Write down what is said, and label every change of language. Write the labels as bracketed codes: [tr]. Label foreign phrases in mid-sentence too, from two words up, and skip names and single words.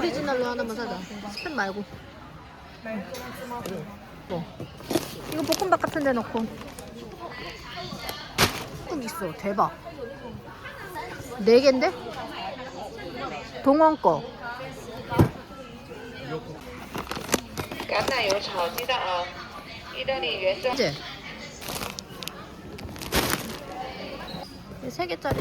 [ko] 오리지널로 하나만 사자. 스팸 말고. 뭐? 이거 볶음밥 같은 데 넣고. 뚝 있어. 대박. 4개인데? 동원 거. [zh] 橄榄油炒鸡蛋啊，意大利原生。 [ko] 이제 3개짜리.